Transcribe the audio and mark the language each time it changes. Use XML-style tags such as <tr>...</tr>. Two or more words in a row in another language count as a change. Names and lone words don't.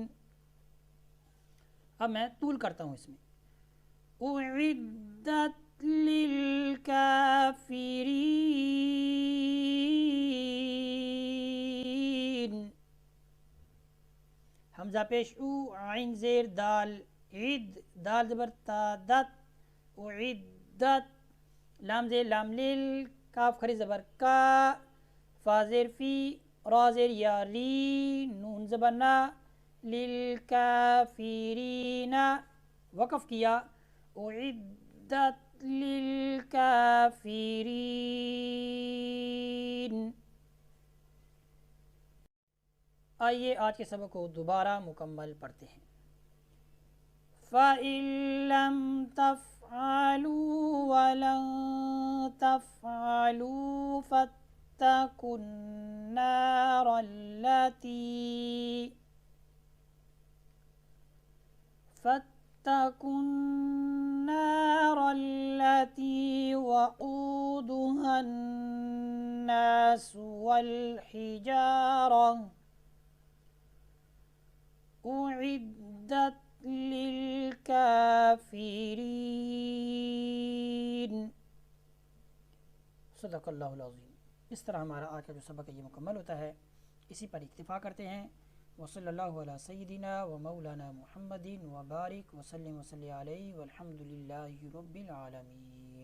<ur>اب میں طول کرتا ہوں اس میں.</ur> <ar>اعدت للکافرین،</ar> <ur>حمزہ پیش او، عین زیر دال، عد، دال زبر تا، دت، اعدت، لام زیر لام لیل، کاف کھری زبر کا، فا زیر فی، را زیر یا ری، نون زبر نا، للکافرین وقف کیا.</ur> <ar>اعدت للکافرین.</ar> <ur>آئیے آج کے سبق کو دوبارہ مکمل پڑھتے ہیں.</ur> <ar>فَإِن لَّمْ تَفْعَلُوا وَلَن تَفْعَلُوا فَاتَّقُوا النَّارَ الَّتِي وَقُودُهَا النَّاسُ وَالْحِجَارَةُ اعدت للکافرین. صدق اللہ العظیم.</ar> <ur>اس طرح ہمارا آج کا جو سبق ہے یہ مکمل ہوتا ہے. اسی پر اکتفا کرتے ہیں.</ur> <ar>وصلی اللہ علی سیدنا و مولانا محمد وبارک وسلم علیہ والحمد للہ رب العالمین.</ar>